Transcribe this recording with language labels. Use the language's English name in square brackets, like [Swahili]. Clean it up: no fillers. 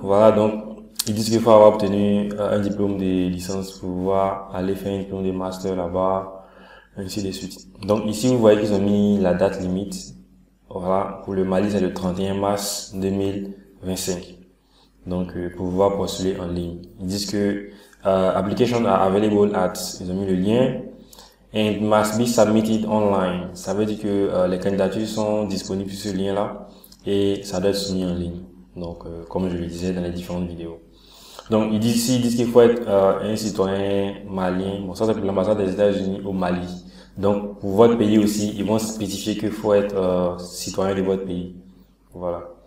[French] Voilà, donc ils disent qu'il faut avoir obtenu un diplôme de licence pour pouvoir aller faire un diplôme de master là-bas, ainsi de suite. Donc ici, vous voyez qu'ils ont mis la date limite. Voilà, pour le Mali, c'est le 31 mars 2025. Donc, pour pouvoir postuler en ligne. Ils disent que [English] applications are available at, [French] ils ont mis le lien. [English] And must be submitted online. [French] Ça veut dire que les candidatures sont disponibles sur ce lien-là et ça doit être soumis en ligne. Donc, comme je le disais dans les différentes vidéos. Donc, ils disent qu'il faut être un citoyen malien. Bon, ça c'est pour l'ambassade des États-Unis au Mali. Donc, pour votre pays aussi, ils vont spécifier qu'il faut être citoyen de votre pays. Voilà.